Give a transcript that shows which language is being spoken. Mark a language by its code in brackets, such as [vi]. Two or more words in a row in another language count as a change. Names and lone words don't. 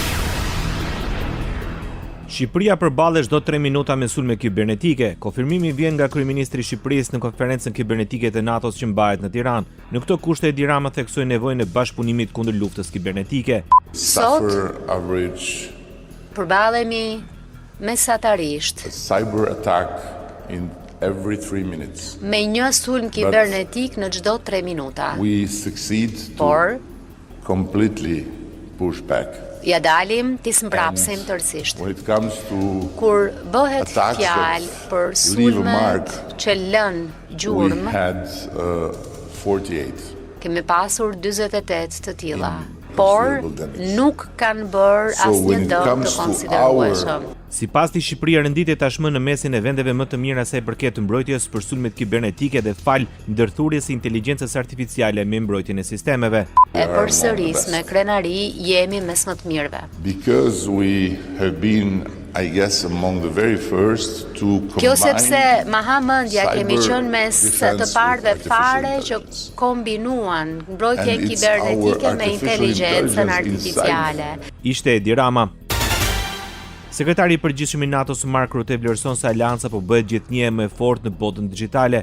[sq] Shqipëria përballet çdo 3 minuta me sulme kibernetike. Konfirmimi vjen nga kryeministri i Shqipërisë në konferencën kibernetike të NATO-s që mbahet në Tiranë. Në këto kushte Edi Rama theksoi nevojën e bashkëpunimit kundër luftës kibernetike. Sot përballemi mesatarisht [en] cyber attack in every 3 minutes. [sq] Me një sulm kibernetik në çdo 3 minuta. [en] We succeed to completely push back. [sq] Ja dalim t'i mbrapsim tërësisht. [en] When it comes to [sq] kur bëhet fjalë për sulmet që lën gjurmë, [en] we had 48. [sq] Kemi pasur 48 të tilla, por nuk kanë bërë asnjë dëm të konsiderueshëm. Sipas tij, Shqipëria renditet tashmë në mesin e vendeve më të mira sa i përket mbrojtjes për sulmet kibernetike dhe fal ndërthurjes së inteligjencës artificiale me mbrojtjen e sistemeve. E përsëris me krenari jemi mes më të mirëve. [en] Because we have been, I guess, among the very first to combine. [sq] Kjo sepse mahamendja kemi qenë mes të parëve fare që kombinuan mbrojtjen kibernetike me inteligjencën artificiale. Ishte Edi Rama. Sekretari i përgjithshëm i NATO-s Mark Rutte vlerëson se aleanca po bëhet gjithnjë më e fortë në botën digjitale.